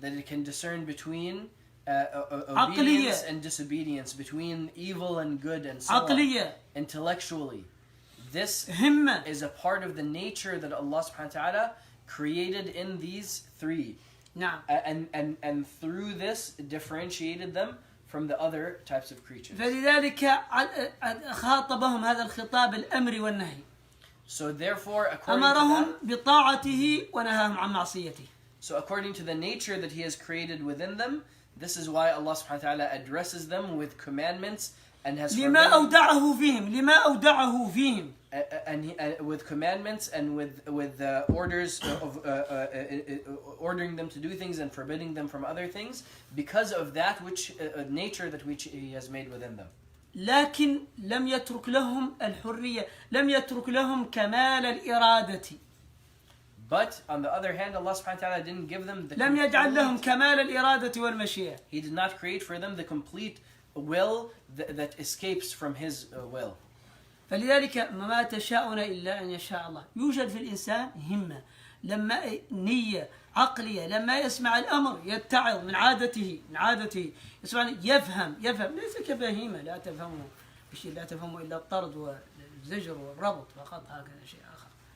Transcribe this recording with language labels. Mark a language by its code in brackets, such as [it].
[en] That it can discern between obedience and disobedience, between evil and good and so on. Intellectually. This is a part of the nature that Allah subhanahu wa ta'ala created in these three. [ar] نعم. [en] And through this differentiated them from the other types of creatures. [ar] فلذلك خاطبهم هذا الخطاب الأمر والنهي. [en] So therefore, according [ar] أمرهم [en] to that, [ar] بطاعته ونهاهم عن معصيته. [en] So according to the nature that He has created within them, this is why Allah subhanahu wa ta'ala addresses them with commandments and has [ar] لما أودعه فيهم. [en] And with commandments and with orders of ordering them to do things and forbidding them from other things because of that which nature that which He has made within them. [ar] لكن لم يترك لهم الحرية، لم يترك لهم كمال الإرادة. [en] But on the other hand, Allah subhanahu wa ta'ala didn't give them the [ar] لم يجعل لهم كمال الإرادة والمشيئة. [en] He did not create for them the complete will that escapes from His will. [ar] فلذلك ما تشاءون إلا أن يشاء الله. يوجد في الإنسان همة، لما نية عقلية، لما يسمع الأمر يتعظ من عادته يسمع يفهم ليس كبهيمة لا تفهمه إلا الطرد والزجر والربط فقط، هكذا شيء آخر.